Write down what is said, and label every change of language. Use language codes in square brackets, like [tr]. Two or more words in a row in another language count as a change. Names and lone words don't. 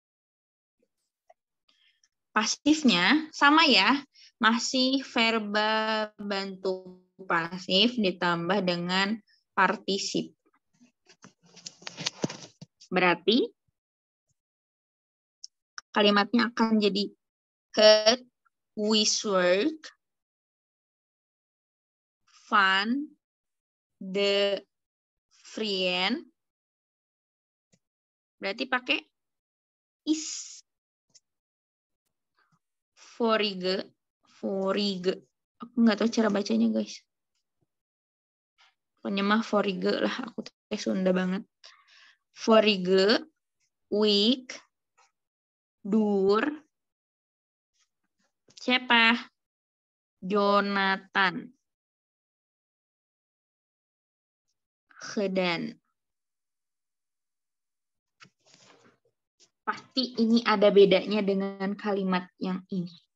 [id] Pasifnya sama ya, masih verba bantu pasif ditambah dengan partisip. Berarti kalimatnya akan jadi [nl] had huiswerk van de vriend. [id] Berarti pakai is. Vorige. Aku nggak tahu cara bacanya guys. Pokoknya mah vorige lah, aku teh Sunda banget. [nl] Vorige week dur. [id] Siapa? Jonathan. Gedaan. Pasti ini ada bedanya dengan kalimat yang ini.